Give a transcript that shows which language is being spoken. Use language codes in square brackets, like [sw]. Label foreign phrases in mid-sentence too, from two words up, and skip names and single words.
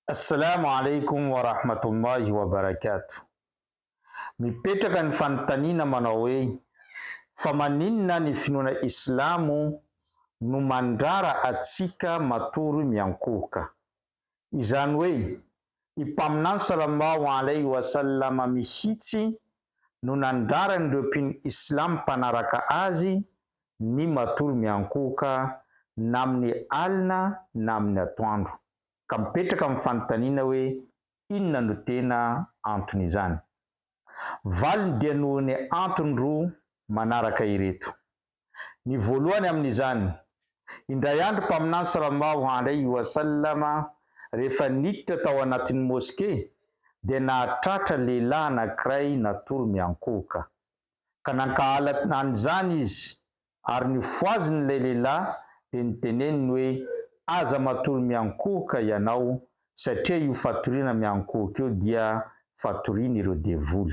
[ar] السلام عليكم ورحمة الله وبركاته. [mg] Mipetraka ny fanontaniana manao hoe fa maninona ny finoana Islamo no mandrara atsika matory miankohoka. Izany hoe i mpaminany [ar] صلى الله عليه وسلم [mg] mihitsy no nandrara ireo mpino Islam mpanaraka azy ny matory miankohoka na amin'ny alina na amin'ny atoandro. Ka mipetraka amin'ny fanontaniana hoe inona no tena anton'izany. Valiny dia noho ny antony roa manaraka ireto. Ny voalohany amin'izany, indray andro mpaminany [ar] صلى الله عليه وسلم [mg] rehefa niditra tao anatin'ny moské dia nahatratra lehilahy anankiray natory miankohoka. Ka nankahala an'izany izy ary nifoazin'ilay lehilahy dia niteneniny hoe aza matory miankohoka ianao satria io fatoriana miankohoka io dia fatoriana ireo devoly.